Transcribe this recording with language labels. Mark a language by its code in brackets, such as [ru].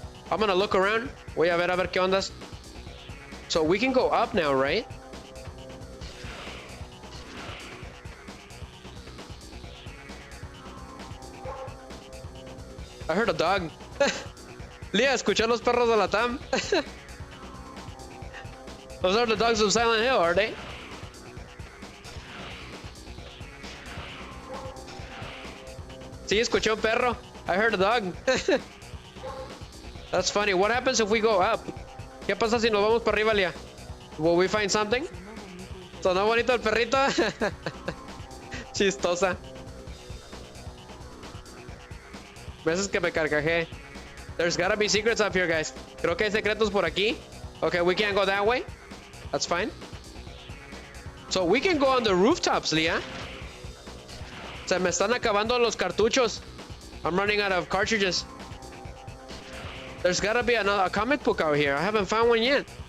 [en] I'm gonna look around. [es] Voy a ver qué ondas. [en] So we can go up now, right? I heard a dog. [es] Lía, escuché los perros de la TAM. [en] Those are the dogs of Silent Hill, are they? [es] Sí, escuché un perro. [en] I heard a dog. That's funny. What happens if we go up? [es] ¿Qué pasa si nos vamos para arriba, Lía? [en] Will we find something? [es] ¿Sonó bonito el perrito? Chistosa. Veces que me carcajé. [en] There's gotta be secrets up here, guys. [es] Creo que hay secretos por aquí. [en] Okay, we can't go that way. That's fine. So we can go on the rooftops, Lía. [es] Se me están acabando los cartuchos. [en] I'm running out of cartridges. There's gotta be a comic book out here. I haven't found one yet.